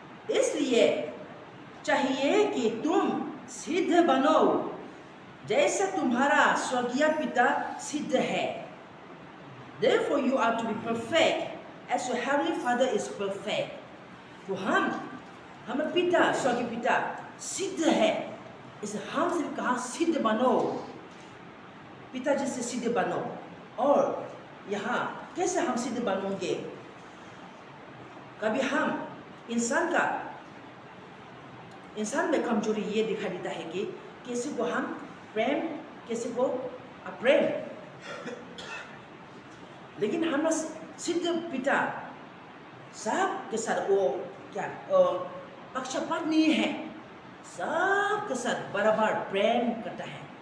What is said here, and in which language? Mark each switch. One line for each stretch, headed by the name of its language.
Hindi: इसलिए चाहिए कि तुम सिद्ध बनो जैसा तुम्हारा स्वर्गीय पिता सिद्ध है।
English: Therefore you are to be perfect as your heavenly Father is perfect.
Hindi: तो हमारे पिता स्वर्गीय पिता सिद्ध है, इसे हम सिर्फ कहा सिद्ध बनो, पिता जैसे सिद्ध बनो। और यहाँ कैसे हम सिद्ध बनोगे? कभी हम इंसान में कमजोरी ये दिखाई देता है कि किसी को हम प्रेम, किसी को अप्रेम, लेकिन हमारा सिद्ध पिता सबके साथ वो क्या पक्षपात नहीं है, सबके साथ बराबर प्रेम करता है।